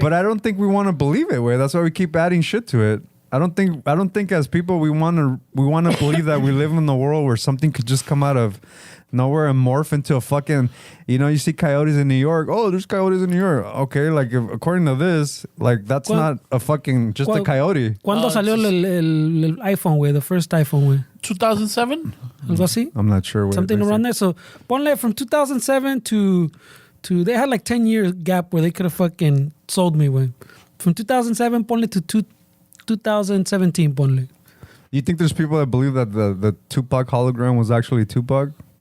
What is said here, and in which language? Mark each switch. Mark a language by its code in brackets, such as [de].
[en] But I don't think we want to believe it. That's why we keep adding shit to it. I don't think as people we want to believe that we live in the world where something could just come out of nowhere and morph into a fucking, you see coyotes in New York. Oh, there's coyotes in New York. Okay, like according to this, like that's not a fucking just a coyote. [es] ¿Cuándo salió el iPhone, güey? [en] The first iPhone, güey. 2007? [es] Algo así? [en] I'm not sure. Something around there. So, ponle from 2007 to they had like 10 year gap where they could have fucking sold me, güey. From 2007, ponle to 2017, ponle. You think there's people that believe that the Tupac hologram was actually Tupac?